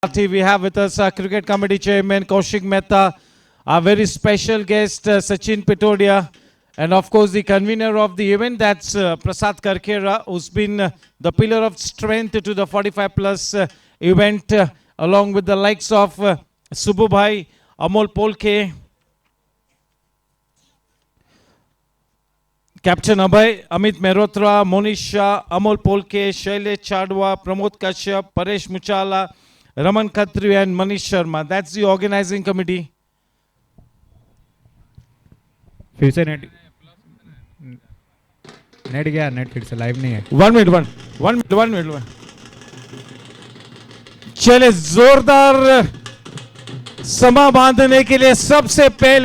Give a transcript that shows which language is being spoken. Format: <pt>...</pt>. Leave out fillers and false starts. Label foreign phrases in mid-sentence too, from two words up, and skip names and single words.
<en>We have with us our Cricket Committee Chairman Kaushik Mehta, our very special guest Sachin Pitodia, and of course the convener of the event, that's Prasad Karkera, who's been the pillar of strength to the 45 plus event, along with the likes of Subbu Bhai, Amol Polke, Captain Abhay, Amit Mehrotra, Monish Shah, Amol Polke, Shailesh Chadwa, Pramod Kashyap, Paresh Muchala, Raman Khatri and Manish Sharma. That's the organizing committee.</en> <hi>फिर से नेट गया, नेट फिर से लाइव नहीं है. 1 मिनट. चले जोरदार समा बांधने के लिए सबसे पहले</hi>